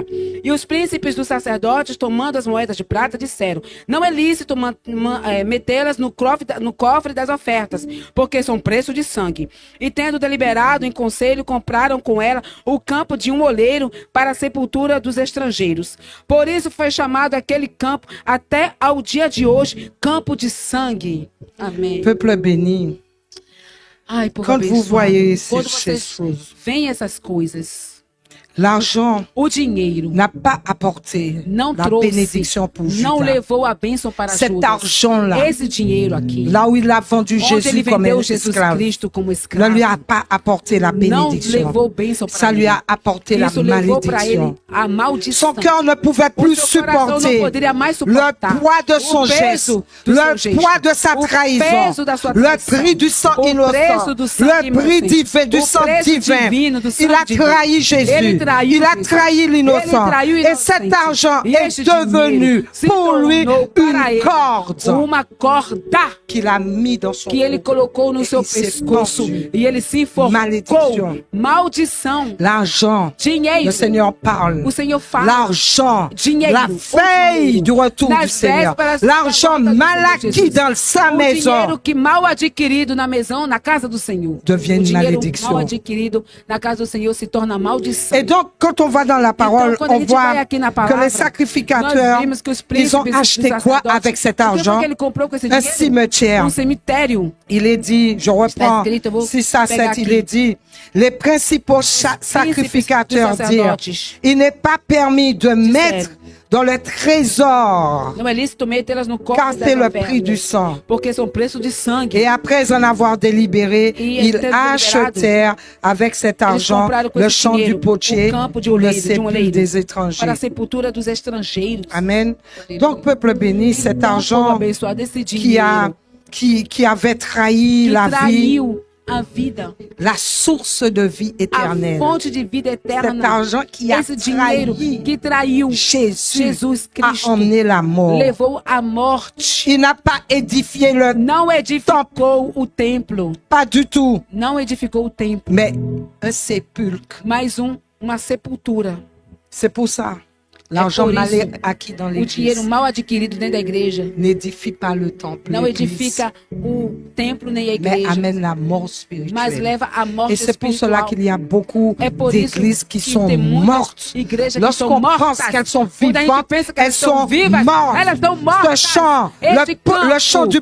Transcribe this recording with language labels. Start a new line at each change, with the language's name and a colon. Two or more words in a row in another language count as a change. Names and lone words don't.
Portuguese: E os príncipes dos sacerdotes, tomando as moedas de prata, disseram, não é lícito metê-las no cofre das ofertas, porque são preço de sangue. E tendo deliberado em conselho, compraram com ela o campo de um oleiro para a sepultura dos estrangeiros. Por isso foi chamado aquele campo até ao dia de hoje, campo de sangue. Amém.
French: Peuple béni,
Portuguese: Ai, povo
French: quando vous
Portuguese: abençoado.
French: voyez
Portuguese: Quando
French: ces
Portuguese: vocês
French: choses,
Portuguese: veem essas coisas,
French: l'argent
Portuguese: o dinheiro
French: n'a pas apporté
Portuguese: não
French: la
Portuguese: trouxe,
French: bénédiction pour
Portuguese: não
French: Judas.
Portuguese: levou a bênção para
French: Cet
Portuguese: Judas.
French: argent-là,
Portuguese: Esse dinheiro aqui,
French: là où il a vendu
Portuguese: onde
French: Jésus
Portuguese: ele
French: comme
Portuguese: vendeu
French: un
Portuguese: Jesus
French: esclave,
Portuguese: Cristo como
French: ne
Portuguese: escravo,
French: lui a pas apporté la
Portuguese: não
French: bénédiction.
Portuguese: levou bênção para
French: Ça lui
Portuguese: ele.
French: a apporté la
Portuguese: Isso levou para ele
French: malédiction.
Portuguese: a maldição.
French: Son cœur ne pouvait
Portuguese: O
French: plus
Portuguese: seu coração não
French: supporter
Portuguese: poderia mais
French: le
Portuguese: suportar
French: poids de son
Portuguese: o
French: geste,
Portuguese: peso do seu
French: le
Portuguese: gesto,
French: poids de sa
Portuguese: o
French: trahison,
Portuguese: peso da sua
French: le
Portuguese: traição,
French: prix du sang
Portuguese: o
French: innocent,
Portuguese: preço do sangue
French: le prix
Portuguese: inocente,
French: divin, du
Portuguese: o
French: sang
Portuguese: preço
French: divin.
Portuguese: divino do
French: Il
Portuguese: sangue
French: a
Portuguese: divino.
French: trahi Jésus,
Portuguese: Ele traiu
French: il a
Portuguese: Jesus.
French: trahi
Portuguese: Ele
French: l'innocent.
Portuguese: traiu o
French: Et cet
Portuguese: inocente.
French: argent
Portuguese: E
French: est
Portuguese: este
French: devenu
Portuguese: dinheiro se
French: pour lui
Portuguese: tornou para
French: une
Portuguese: ele
French: corde
Portuguese: uma corda
French: qu'il a mis dans son
Portuguese: que ele
French: cou.
Portuguese: colocou no
French: Et
Portuguese: seu
French: il s'est
Portuguese: pescoço
French: pendu.
Portuguese: e ele se enforcou.
French: Malédiction.
Portuguese: Maldição.
French: L'argent,
Portuguese: Dinheiro.
French: le Seigneur parle.
Portuguese: O Senhor fala.
French: L'argent,
Portuguese: Dinheiro.
French: la veille du retour
Portuguese: Nas
French: du Seigneur,
Portuguese: vésperas
French: l'argent
Portuguese: da volta do
French: mal
Portuguese: Senhor
French: acquis
Portuguese: Jesus.
French: dans sa
Portuguese: O dinheiro
French: maison
Portuguese: que mal adquirido na casa do Senhor.
French: devient
Portuguese: O
French: une
Portuguese: dinheiro
French: malédiction.
Portuguese: mal adquirido na casa do Senhor se torna maldição.
French: Et donc, quand on va dans la parole,
Portuguese: Então, quando a
French: on
Portuguese: gente vai
French: voit
Portuguese: aqui na
French: que
Portuguese: palavra,
French: les sacrificateurs,
Portuguese: nós vimos que os
French: ils ont
Portuguese: príncipes
French: acheté
Portuguese: dos
French: quoi
Portuguese: sacerdotes,
French: avec cet
Portuguese: o que foi
French: argent?
Portuguese: que ele comprou com esse
French: Un
Portuguese: dinheiro?
French: cimetière.
Portuguese: Cemitério.
French: Il est dit, je reprends
Portuguese: escrito, eu vou
French: 6 à 7,
Portuguese: pegar
French: il
Portuguese: aqui.
French: est dit, les principaux sacrificateurs
Portuguese: dos
French: dirent,
Portuguese: sacerdotes.
French: il n'est pas permis de mettre dans le trésor,
Portuguese: Não é lícito metê-las no
French: car
Portuguese: cofre
French: c'est
Portuguese: das
French: le prix du
Portuguese: ofertas,
French: sang.
Portuguese: porque são preço de sangue.
French: Et après en avoir délibéré,
Portuguese: E
French: ils
Portuguese: tendo
French: achetèrent avec cet
Portuguese: Eles
French: argent
Portuguese: compraram com
French: le
Portuguese: esse
French: champ du
Portuguese: dinheiro
French: potier
Portuguese: o campo de
French: pour le
Portuguese: oleiro, de um
French: sépulcre
Portuguese: oleiro,
French: des étrangers.
Portuguese: para a sepultura dos estrangeiros.
French: Amen. Donc, peuple béni, cet
Portuguese: Então, povo
French: argent
Portuguese: abençoado, esse
French: qui avait trahi
Portuguese: que
French: la vie,
Portuguese: traiu a vida,
French: la source de vie
Portuguese: a
French: éternelle.
Portuguese: fonte de vida
French: Cet
Portuguese: eterna.
French: argent qui a
Portuguese: Esse dinheiro
French: trahi
Portuguese: que traiu
French: Jésus
Portuguese: Jesus
French: a
Portuguese: Cristo
French: emmené la mort.
Portuguese: levou a morte.
French: Il n'a pas édifié le
Portuguese: Não edificou o templo,
French: pas du tout,
Portuguese: não edificou o templo,
French: mais un sépulcre.
Portuguese: mas uma sepultura.
French: C'est pour ça L'argent
Portuguese: por
French: mal
Portuguese: isso,
French: acquis dans
Portuguese: o dinheiro
French: l'église
Portuguese: mal adquirido dentro da igreja
French: n'édifie pas le temple,
Portuguese: não
French: l'église,
Portuguese: edifica o templo nem a
French: mais
Portuguese: igreja,
French: amène la mort
Portuguese: mas
French: spirituelle.
Portuguese: leva à morte
French: Et c'est pour cela
Portuguese: espiritual.
French: qu'il y a beaucoup
Portuguese: É por isso
French: d'églises qui
Portuguese: que
French: sont
Portuguese: tem muitas
French: mortes.
Portuguese: igrejas que
French: Lorsqu'on
Portuguese: são mortas.
French: pense qu'elles sont
Portuguese: Quando a gente
French: vivantes,
Portuguese: pensa que
French: elles
Portuguese: elas estão
French: sont
Portuguese: vivas, elas estão
French: mortes.
Portuguese: mortas.
French: Ce champ,
Portuguese: Este
French: le champ du